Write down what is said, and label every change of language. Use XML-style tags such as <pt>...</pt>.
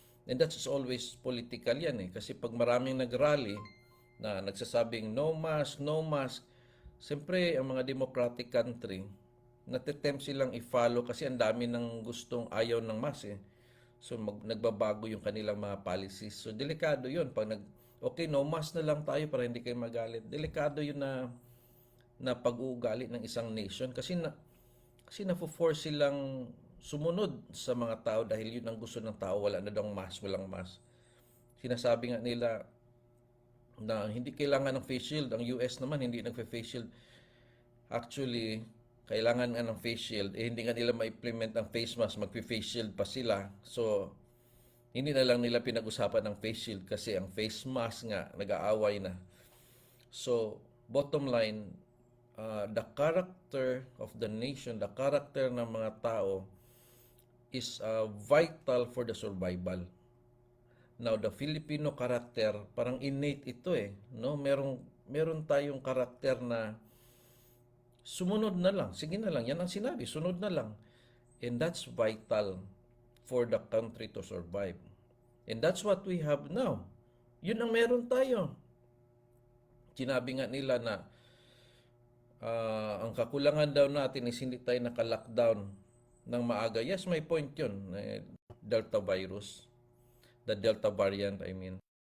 <en>And that's always political</en> <tl>yan eh. Kasi pag maraming nagrally na nagsasabing no mask, no mask, siyempre ang mga democratic country, natitempt silang i-follow kasi ang dami ng gustong ayaw ng mask eh. So nagbabago yung kanilang mga policies. So delikado yun. Pag okay, no mask na lang tayo para hindi kayo magalit. Delikado yun na pag-uugali ng isang nation kasi na-force silang sumunod sa mga tao dahil yun ang gusto ng tao. Wala na daw mask, walang mask. Sinasabi nga nila na hindi kailangan ng face shield. Ang US naman hindi nagfe-face shield. Actually, kailangan nga ng face shield. Hindi nga nila ma-implement ang face mask. Magpe-face shield pa sila. So, hindi na lang nila pinag-usapan ng face shield kasi ang face mask nga nag-aaway na.</tl> <en>So, bottom line, the character of the nation, the character</en> <tl>ng mga tao</tl> <en>is vital for the survival. Now, the Filipino character,</en> <tl>parang innate ito eh. No? Meron tayong karakter na sumunod na lang. Sige na lang. Yan ang sinabi. Sunod na lang.</tl> <en>And that's vital for the country to survive. And that's what we have now.</en> <tl>Yun ang meron tayo. Sinabi nga nila na ang kakulangan daw natin is hindi tayo naka-lockdown ng maaga.</tl> <en>Yes,</en> <tl>may point yun.</tl> <en>Delta virus. The Delta variant, I mean.</en>